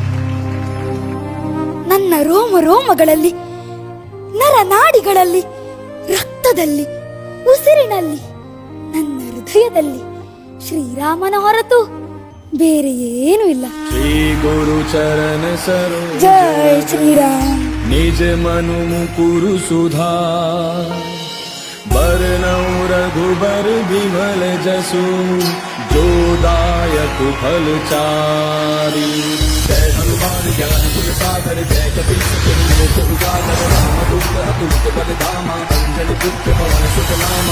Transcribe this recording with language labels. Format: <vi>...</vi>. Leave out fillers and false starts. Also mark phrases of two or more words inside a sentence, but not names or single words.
<kn>ನನ್ನ ರೋಮ ರೋಮಗಳಲ್ಲಿ, ನರನಾಡಿಗಳಲ್ಲಿ, ರಕ್ತದಲ್ಲಿ, ಉಸಿರಿನಲ್ಲಿ, ನನ್ನ ಹೃದಯದಲ್ಲಿ ಶ್ರೀರಾಮನ ಹೊರತು ಬೇರೆ ಏನೂ ಇಲ್ಲ.</kn> <awa>श्री गुरु चरण सरोज</awa> <kn>ಜೈ ಶ್ರೀರಾಮ್.</kn> <awa>निज मनु मुकुरु सुधा बरनौ रघुबर विमल जसु जो दायक फल चारि। जय हनुमान ज्ञान गुण सागर जय कपीस तिहुँ उजागर रामदूत अतुलित बल धामा अंजनी पुत्र पवन सुत नामा।</awa>